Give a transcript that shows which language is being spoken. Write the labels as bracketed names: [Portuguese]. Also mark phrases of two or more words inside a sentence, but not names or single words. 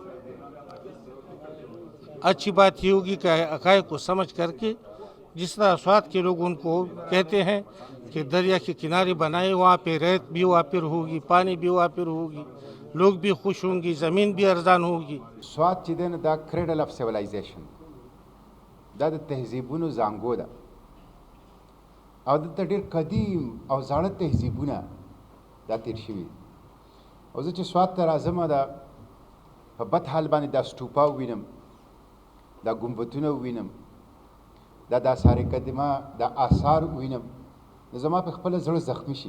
[Urdu] اچھی بات یہ ہوگی کہ حقائق کو سمجھ کرکے، جس طرح سوات کے لوگ ان کو کہتے ہیں کہ دریا کے کنارے بنائے، وہاں پہ ریت بھی واپر ہوگی، پانی بھی واپر ہوگی، لوگ بھی خوش ہوں گے، زمین بھی ارزان ہوگی. [Pashto] स्वात چې دی دا [English] cradle of civilization [Pashto] دا د تهذیبونو زانګو ده او دلته ډېر قدیم او زاړه تهذیبونه دا تېر شوي. او زه چې سوات ته راځم دا په بد حال باندې دا سټوپا ووینم، دا ګمبتونه ووینم، دا د آثار قدیمه دا آثار ووینم، نو زما په خپله زړه زخمي شي.